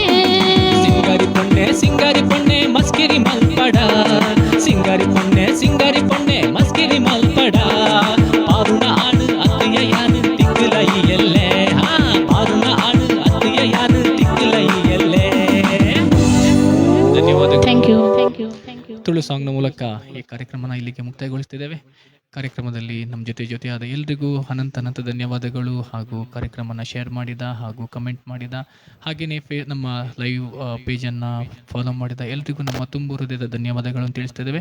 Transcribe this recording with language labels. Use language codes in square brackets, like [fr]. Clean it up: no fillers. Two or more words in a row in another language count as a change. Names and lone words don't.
[tcy] ಸಿಂಗಾರಿ ಪೊಣ್ಣೆ ಮಸ್ಕಿರಿ ಮಲ್ಪಡ ಸಿಂಗಾರಿ ಪೊಣ್ಣೆ ಮಸ್ಕಿರಿ ಮಲ್ಪಡ ಪಾರುನ ಆಡು ಅತ್ತಿಯ ಯಾನು ತಿಕ್ಕಲೈಯಲ್ಲೇ ಪಾರುನ ಆಡು ಅತ್ತಿಯ ಯಾನು ತಿಕ್ಕಲೈಯಲ್ಲೇ ಧನ್ಯವಾದಗಳು. [en] thank you [kn] ತುಳು ಸಾಂಗ್ನ ಮೂಲಕ ಈ ಕಾರ್ಯಕ್ರಮನ ಇಲ್ಲಿಗೆ ಮುಕ್ತಾಯಗೊಳಿಸ್ತಿದ್ದೇವೆ. ಕಾರ್ಯಕ್ರಮದಲ್ಲಿ ನಮ್ಮ ಜೊತೆಯಾದ ಎಲ್ರಿಗೂ ಅನಂತ ಧನ್ಯವಾದಗಳು. ಹಾಗೂ ಕಾರ್ಯಕ್ರಮನ ಶೇರ್ ಮಾಡಿದ ಹಾಗೂ ಕಮೆಂಟ್ ಮಾಡಿದ ಹಾಗೆಯೇ ನಮ್ಮ ಲೈವ್ ಪೇಜನ್ನು ಫಾಲೋ ಮಾಡಿದ ಎಲ್ರಿಗೂ ನಮ್ಮ ತುಂಬ ಹೃದಯದ ಧನ್ಯವಾದಗಳನ್ನು ತಿಳಿಸ್ತಿದ್ದೇವೆ.